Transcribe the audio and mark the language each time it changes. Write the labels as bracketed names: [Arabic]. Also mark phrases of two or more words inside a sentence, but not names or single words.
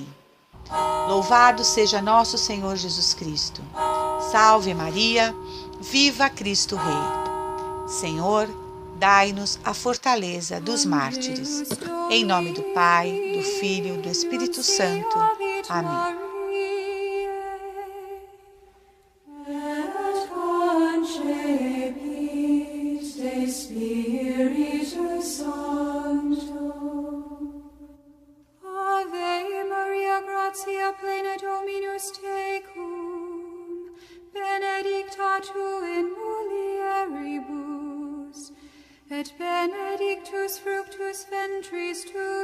[Portuguese] Louvado seja nosso Senhor Jesus Cristo. Salve Maria, viva Cristo Rei. Senhor, dai-nos a fortaleza dos mártires. Em nome do Pai, do Filho e do Espírito Santo. Amém. [Latin] Gratia plena Dominus tecum, benedicta tu in mulieribus, et benedictus fructus ventris tui,